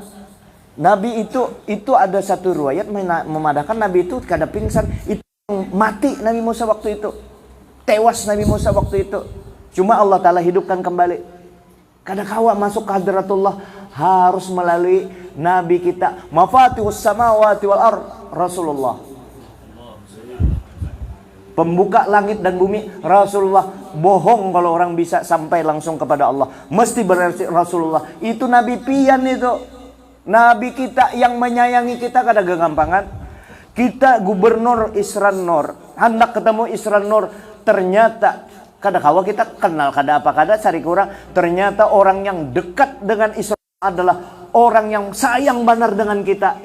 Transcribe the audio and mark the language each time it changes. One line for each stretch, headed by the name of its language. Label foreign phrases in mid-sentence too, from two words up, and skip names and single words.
Banjar: Nabi itu ada satu riwayat memadahkan Nabi itu kada pingsan, itu mati Nabi Musa waktu itu.
Indonesian: Tewas Nabi Musa waktu itu. Cuma Allah Ta'ala hidupkan kembali.
Banjar: Kada kawa masuk ke hadratullah harus melalui Nabi kita.
Arabic: مفاتيح السماوات والأرض,
Indonesian: Rasulullah. Pembuka langit dan bumi, Rasulullah. Bohong kalau orang bisa sampai langsung kepada Allah. Mesti berarti Rasulullah.
Banjar: Itu Nabi pian itu. Nabi kita yang menyayangi kita kada gagampangan.
Indonesian: Kita gubernur Isran Nur, hendak ketemu Isran Nur.
Banjar: Ternyata kada kawa kita kenal kada apa kada cari kurang.
Indonesian: Ternyata orang yang dekat dengan Isran adalah orang yang sayang benar dengan kita.